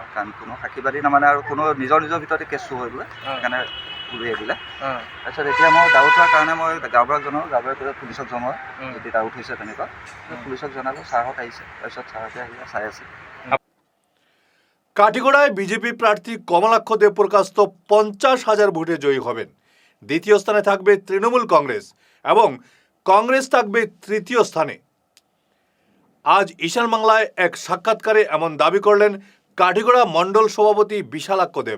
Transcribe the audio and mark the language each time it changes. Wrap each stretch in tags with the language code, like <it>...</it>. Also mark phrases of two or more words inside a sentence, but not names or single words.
<as>কাৰণ কোনো সাক্ষীবাদী নামানে আৰু কোনো নিজৰ ভিতৰতে কেছটো হৈ গ'লে সেইকাৰণে উলিয়াই দিলে। অঁ, তাৰপিছত এতিয়া মই ডাউট হোৱাৰ কাৰণে মই গাঁওবুঢ়াক জনাওঁ, গাঁওবুঢ়াই পুলিচক জনোৱা যদি ডাউট হৈছে তেনেকুৱা। পুলিচক জনালোঁ, ছাৰহঁত আহিছে, তাৰপিছত ছাৰহঁতে আহি চাই আছে।</as> <bn>কাঠিগড়ায় বিজেপি প্রার্থী কমলাক্ষ দেবপ্রকাশ 50,000 ভোটে জয়ী হবেন। দ্বিতীয় স্থানে থাকবে তৃণমূল কংগ্রেস এবং কংগ্রেস থাকবে তৃতীয় স্থানে। আজ ঈশান বাংলায় এক সাক্ষাৎকারে এমন দাবি করলেন কাঠিগড়া মণ্ডল সভাপতি বিশালাক্ষ দেব।</bn>